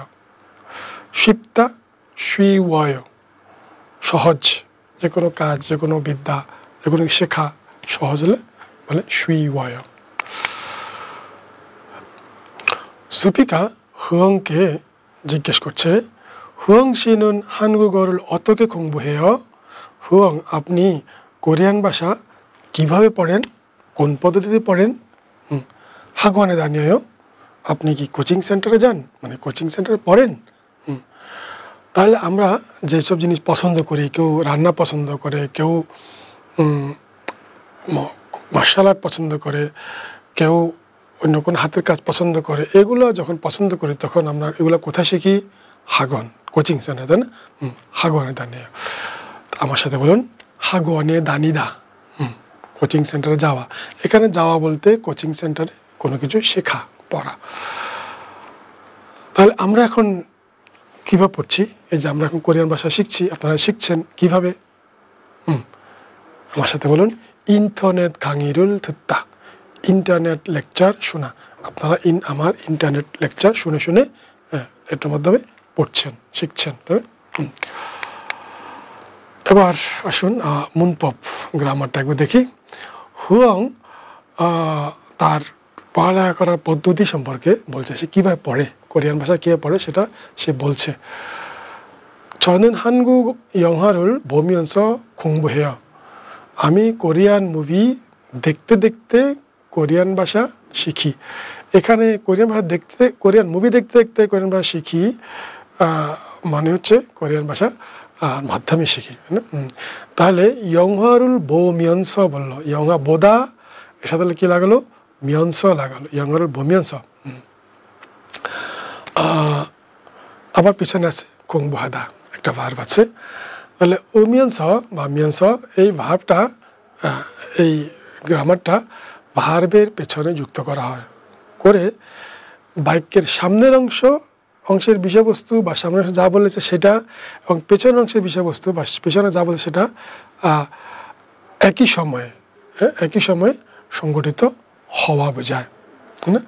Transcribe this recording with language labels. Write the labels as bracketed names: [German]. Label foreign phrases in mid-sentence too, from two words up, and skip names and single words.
[Korean] 쉽다 쉬워, সহজ। [Bangla] যে কোনো কাজ, যে কোনো বিদ্যা, যে কোনো শেখা সহজ হলে বলে সুইওয়। সুপিকা হুয়াংকে জিজ্ঞেস করছে, হুয়াং [Korean] 씨는 한국어를 어떻게 공부해요? [Bangla] হুয়াং, আপনি কোরিয়ান ভাষা কিভাবে পড়েন, কোন পদ্ধতিতে পড়েন? [Korean] 학원에 다녀요? [Bangla] আপনি কি কোচিং সেন্টারে যান, মানে কোচিং সেন্টারে পড়েন? তাহলে আমরা যেসব জিনিস পছন্দ করি, কেউ রান্না পছন্দ করে, কেউ মার্শাল আর্ট পছন্দ করে, কেউ অন্য কোনো হাতের কাজ পছন্দ করে, এগুলো যখন পছন্দ করি তখন আমরা এগুলো কোথায় শিখি? 학원, কোচিং সেন্টার, তাই না? [Korean] 학원에 다녀요। [Bangla] আমার সাথে বলুন, [Korean] 학원에 다니다। [Bangla] কোচিং সেন্টারে যাওয়া। এখানে যাওয়া বলতে কোচিং সেন্টারে কোনো কিছু শেখা, পড়া। তাহলে আমরা এখন কীভাবে পড়ছি? এই যে আমরা এখন কোরিয়ান ভাষা শিখছি, আপনারা শিখছেন কিভাবে? আমার সাথে বলুন, ইন্টারনেট [Korean] 강의를 듣다। [Bangla] ইন্টারনেট লেকচার শোনা। আপনারা আমার ইন্টারনেট লেকচার শুনে শুনে এটার মাধ্যমে পড়ছেন, শিখছেন। তবে এবার আসুন মুনপব গ্রামারটা একবার দেখি। হুয়াং তার পড়ালেখা করার পদ্ধতি সম্পর্কে বলছে, সে কীভাবে পড়ে, কোরিয়ান ভাষা কীভাবে পড়ে সেটা সে বলছে। [Korean] 저는 한국 영화를 보면서 공부해요। [Bangla] আমি কোরিয়ান মুভি দেখতে দেখতে কোরিয়ান ভাষা শিখি। এখানে কোরিয়ান ভাষা দেখতে, কোরিয়ান মুভি দেখতে দেখতে কোরিয়ান ভাষা শিখি মানে হচ্ছে কোরিয়ান ভাষা মাধ্যমে শিখি। তাহলে [Korean] 영화를 보면서 [Bangla] বললো, [Korean] 영화 보다 [Bangla] এর সাথে কি লাগালো? 면서 লাগালো, [Korean] 영화를 보면서। [Bangla] আবার পিছনে আছে 공부하다, একটা ভার্ব আছে। তাহলে 오면서 বা 면서, এই ভার্বটা, এই গ্রামারটা ভার্বের পেছনে যুক্ত করা হয়, করে বাক্যের সামনের অংশের বিষয়বস্তু বা সামনের যা বলেছে সেটা এবং পেছনের অংশের বিষয়বস্তু বা পেছনে যা বলেছে সেটা একই সময়ে সংগঠিত হওয়া বোঝায়, তাই না?